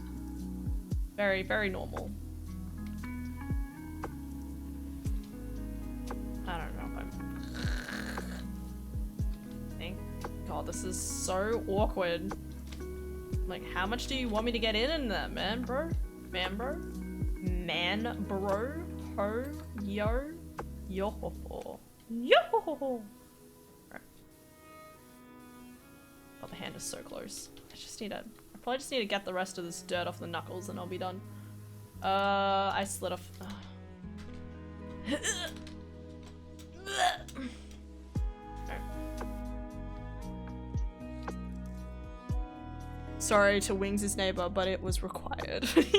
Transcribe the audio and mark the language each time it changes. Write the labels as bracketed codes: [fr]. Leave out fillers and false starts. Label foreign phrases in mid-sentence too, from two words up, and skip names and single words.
[en] Very, very normal. I don't know if I'm... Thank God, this is so awkward. Like, how much do you want me to get in there, man, bro? Man, bro? Man, bro? Ho? Yo? Yo ho ho. Yo ho ho ho. Right. Oh, the hand is so close. I probably just need to get the rest of this dirt off the knuckles and I'll be done. I slid off. Sorry to Wings' neighbor, but it was required.